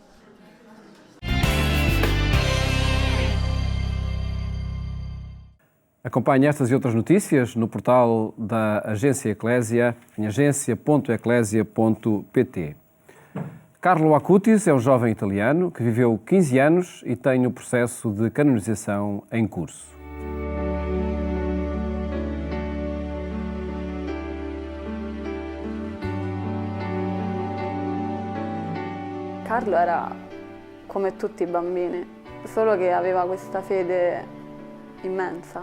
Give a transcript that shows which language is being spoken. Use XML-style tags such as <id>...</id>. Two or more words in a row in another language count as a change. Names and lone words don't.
<pt>Acompanhe estas e outras notícias no portal da Agência Eclésia, em agência.eclésia.pt. Carlo Acutis é um jovem italiano que viveu 15 anos e tem o processo de canonização em curso.</pt> <it>Carlo era come tutti i bambini, solo che aveva questa fede immensa.</it>